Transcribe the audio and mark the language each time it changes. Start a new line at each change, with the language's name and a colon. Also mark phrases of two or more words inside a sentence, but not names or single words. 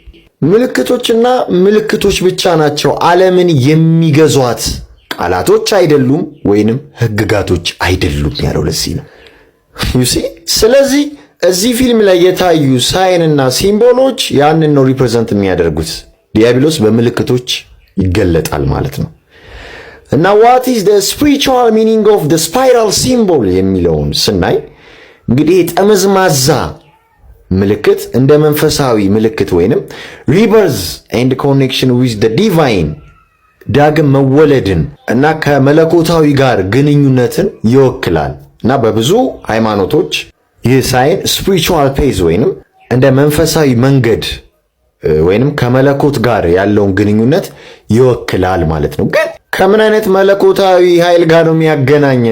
Amharic: ምልክቶችና ምልክቶች ብቻ ናቸው ዓለምን የሚገዟት፣ ቃላቶች አይደሉም ወይንም ህግጋቶች አይደሉም ያለው ለዚህ ነው።
English: you see
Amharic: ስለዚህ እዚህ ፊልም ላይ የታዩ ሳይንና ሲምቦሎች ያንን ነው ሪፕሬዘንት የሚያደርጉት። ዲያብሎስ በምልክቶች ይገለጣል ማለት ነው። እና
English: what is the spiritual meaning of the spiral symbol
Amharic: የሚለውን ስናይ እንግዲህ ጠመዝማዛ ምልክት እንደ መንፈሳዊ ምልክት ወይንም
English: rebirth and connection with the divine
Amharic: ዳግም መወለድን እና ከመለኮታዊ ጋር ግንኙነትን ይወክላል። እና በብዙ ሃይማኖቶች ይህ
English: sign spiritual path
Amharic: ወይንም እንደ መንፈሳዊ መንገድ ወይንም ከመለኮት ጋር ያለውን ግንኙነት ይወክላል ማለት ነው። ግን ከምን አይነት መለኮታዊ ኃይል ጋር ነው የሚያገናኘን?